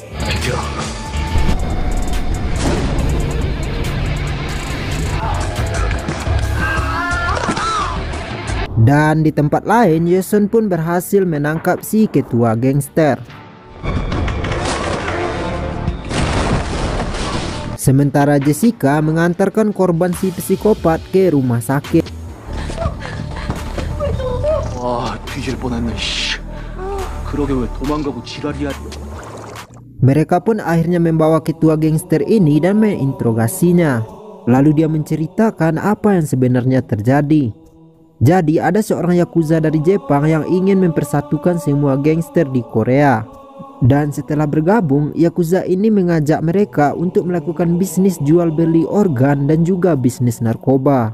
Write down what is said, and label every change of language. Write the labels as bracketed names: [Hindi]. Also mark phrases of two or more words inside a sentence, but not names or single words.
[Indonesian] Dan di tempat lain, Yesun pun berhasil menangkap si ketua gangster. Sementara Jessica mengantarkan korban si psikopat ke rumah sakit. [Korean] 와 뒤질 뻔했네. 그러게 왜 도망가고 지랄이야. [Indonesian] Mereka pun akhirnya membawa ketua gangster ini dan menginterogasinya. Lalu dia menceritakan apa yang sebenarnya terjadi. Jadi ada seorang yakuza dari Jepang yang ingin mempersatukan semua gangster di Korea. Dan setelah bergabung, yakuza ini mengajak mereka untuk melakukan bisnis jual beli organ dan juga bisnis narkoba.